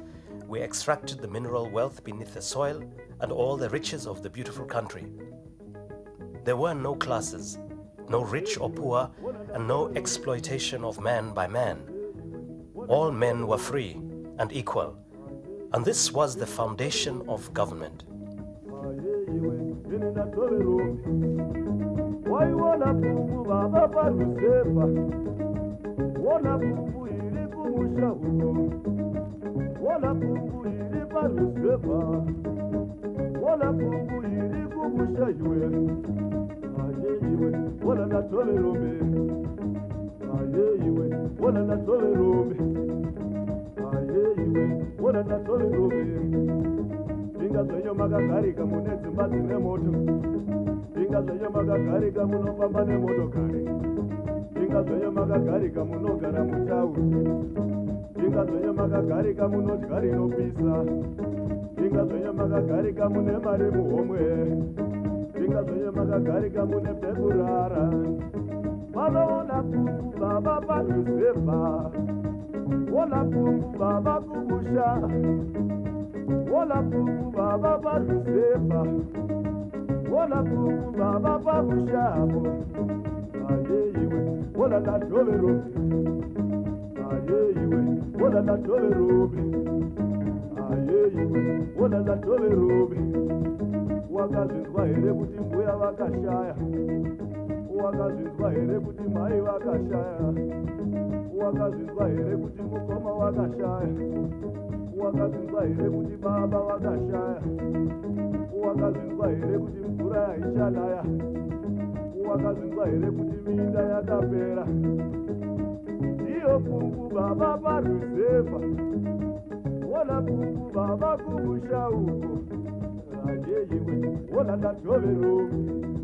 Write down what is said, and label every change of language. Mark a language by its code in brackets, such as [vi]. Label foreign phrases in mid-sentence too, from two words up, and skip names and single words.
[en] We extracted the mineral wealth beneath the soil and all the riches of the beautiful country. There were no classes, no rich or poor, and no exploitation of man by man. All men were free and equal. And this was the foundation of government. [sn] Ini na tole romi. Wai wona pungu baba parusepa. Wona pungu iri kumusha huko. Wona pungu iri parusepa. Wona pungu iri kumusha yue. Aye iwe wona na tole romi. Aye iwe wona na tole romi. Aye iwe wona na tole romi. Inga zvenyo makagarika mune dzimba dzine moto. Inga zvenyo makagarika munofamba nemotokari. Inga zvenyo makagarika munogara mutaundi. Inga zvenyo makagarika munodya rinopisa. Inga zvenyo makagarika mune mari muhomwe. Inga zvenyo makagarika mune pekurara. Vanoona pungu baba paruzevha. Wona pungu baba kumusha. Wona pungu baba paruzevha. Wona pungu baba pamushapo. Aye iwe wona na tole romi. Aye iwe wona na tole romi. Aye iwe wona na tole romi. Wakazvinzwa here kuti mbuya vakashaya? Wakazvinzwa here kuti mai vakashaya? Wakazvinzwa here kuti mukoma vakashaya? Wakazvinzwa here kuti baba vakashaya? Wakazvinzwa here kuti mvura haichanaya? Wakazvinzwa here kuti minda yakapera? Iyo pungu baba paruzevha. Wona pungu baba kumusha uko. Aye iwe wona na tole romi.